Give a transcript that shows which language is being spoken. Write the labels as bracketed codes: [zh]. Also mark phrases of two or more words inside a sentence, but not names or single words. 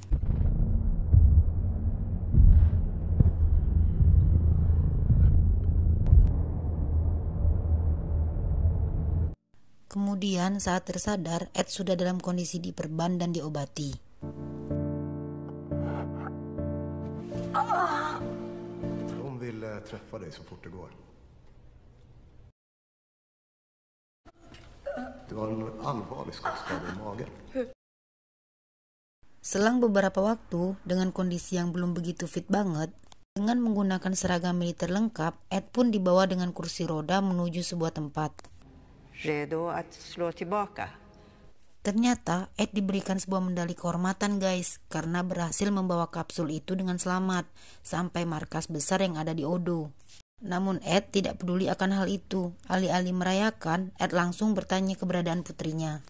[id] Kemudian saat tersadar, Ed sudah dalam kondisi diperban dan diobati. [sv] Hon vill träffa dig så fort det går. Det var en allvarlig skottskada i magen. [id] Selang beberapa waktu, dengan kondisi yang belum begitu fit banget, dengan menggunakan seragam militer lengkap, Ed pun dibawa dengan kursi roda menuju sebuah tempat. [sv] Redo att slå tillbaka? [id] Ternyata Ed diberikan sebuah medali kehormatan guys, karena berhasil membawa kapsul itu dengan selamat sampai markas besar yang ada di Odo. Namun Ed tidak peduli akan hal itu. Alih-alih merayakan, Ed langsung bertanya keberadaan putrinya.